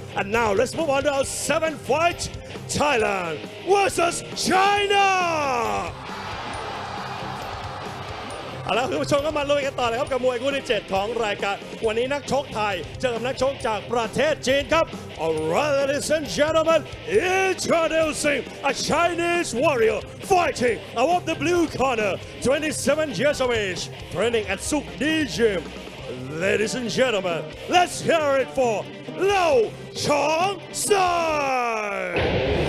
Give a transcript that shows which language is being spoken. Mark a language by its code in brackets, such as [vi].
[en] And now let's move on to our 7th fight, Thailand versus China. [th] เอาละคุณผู้ชมก็มาลุยกันต่อเลยครับกับมวยคู่ที่ 7 ของรายการวันนี้นักชกไทยเจอกับนักชกจากประเทศจีนครับ [en] Alright, ladies and gentlemen, introducing a Chinese warrior fighting out of the blue corner, 27 years of age, training at Suk Di Gym. Ladies and gentlemen, let's hear it for Lau Chong Sai.